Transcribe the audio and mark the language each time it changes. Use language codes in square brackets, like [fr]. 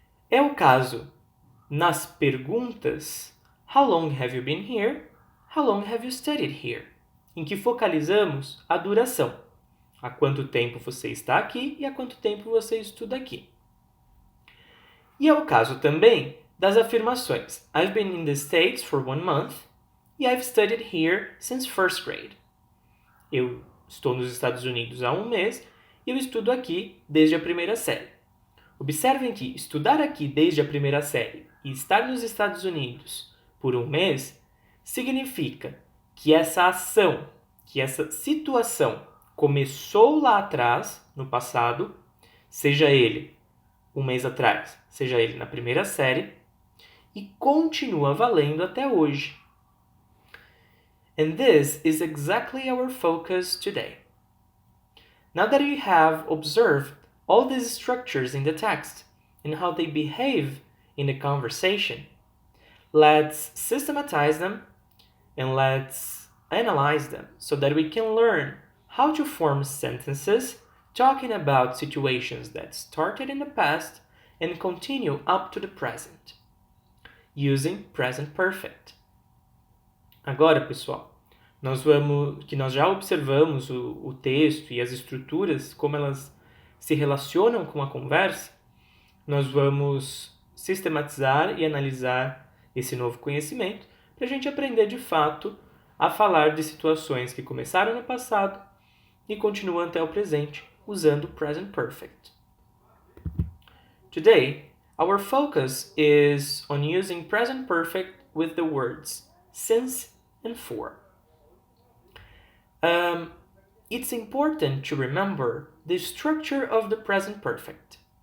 [pt] É o caso nas perguntas [en] How long have you been here? How long have you studied here? [pt] Em que focalizamos a duração. Há quanto tempo você está aqui e há quanto tempo você estuda aqui. E é o caso também das afirmações. [en] I've been in the States for 1 month e I've studied here since first grade. [pt] Eu estou nos Estados Unidos há 1 mês e eu estudo aqui desde a primeira série. Observem que estudar aqui desde a primeira série e estar nos Estados Unidos por 1 mês significa que essa ação, que essa situação começou lá atrás, no passado, seja ele 1 mês atrás, seja ele na primeira série, e continua valendo até hoje. [en] And this is exactly our focus today. Now that you have observed all these structures in the text and how they behave in the conversation, let's systematize them and let's analyze them so that we can learn how to form sentences talking about situations that started in the past and continue up to the present, using present perfect. [pt] Agora, pessoal, nós já observamos o texto e as estruturas, como elas se relacionam com a conversa, nós vamos sistematizar e analisar esse novo conhecimento para a gente aprender de fato a falar de situações que começaram no passado e continuam até o presente, usando o present perfect. [en] Today, our focus is on using present perfect with the words since and for. It's important to remember the structure of the present perfect.